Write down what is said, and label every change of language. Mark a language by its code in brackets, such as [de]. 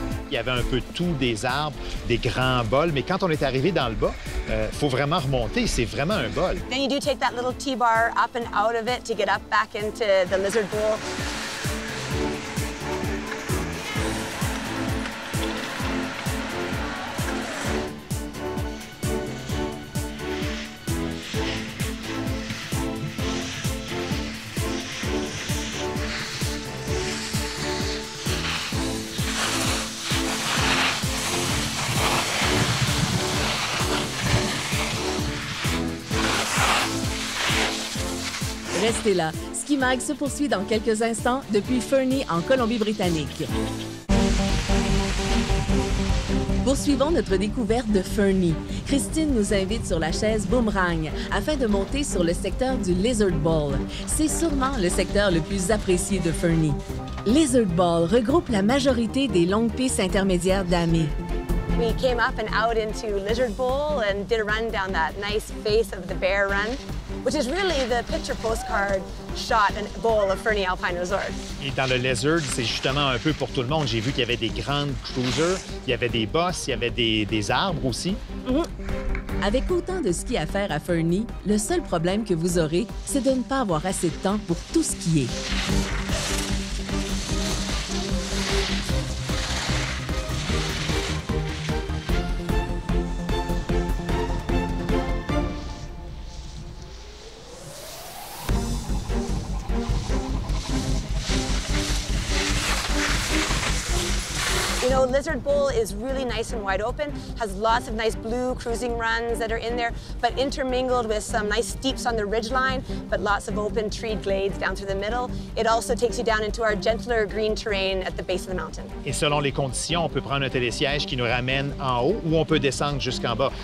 [fr] il y avait un peu de tout, des arbres, des grands bols. Mais quand on est arrivé dans le bas, il faut vraiment remonter. C'est vraiment un bol. [en] Then you do take that little T-bar up and out of it to get up back into the lizard bowl. [fr] Restez là. Ski Mag se poursuit dans quelques instants depuis Fernie, en Colombie-Britannique. Poursuivons notre découverte de Fernie. Christine nous invite sur la chaise Boomerang afin de monter sur le secteur du Lizard Bowl. C'est sûrement le secteur le plus apprécié de Fernie. Lizard Bowl regroupe la majorité des longues pistes intermédiaires d'Amé. [en] We came up and out into Lizard Bowl and did a run down that nice face of the Bear Run, which is really the picture postcard shot and bowl of Fernie Alpine Resort. [fr] Et dans le Lizard, c'est justement un peu pour tout le monde. J'ai vu qu'il y avait des grandes cruisers, il y avait des bosses, il y avait des arbres aussi. Avec autant de ski à faire à Fernie, le seul problème que vous aurez, c'est de ne pas avoir assez de temps pour tout skier. [en] You know, Lizard Bowl is really nice and wide open, has lots of nice blue cruising runs that are in there, but intermingled with some nice steeps on the ridgeline, but lots of open treed glades down through the middle. It also takes you down into our gentler green terrain at the base of the mountain. [fr] Et selon les conditions, on peut prendre un télésiège qui nous ramène en haut ou on peut descendre jusqu'en bas.